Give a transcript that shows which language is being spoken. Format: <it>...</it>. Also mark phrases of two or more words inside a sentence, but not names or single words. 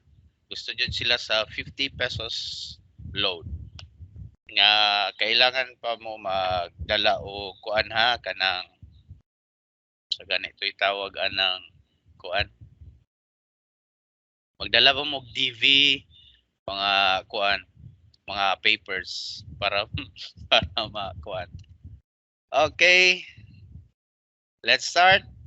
<tl>Gusto dyan sila sa 50 pesos load.</tl> <ceb>Nga kailangan pa mo magdala o kuan ha kanang sa ganito itawag anang kuan. Magdala pa mo DV mga kuan, mga papers para makuan.</ceb> <en>Okay. Let's start.</en>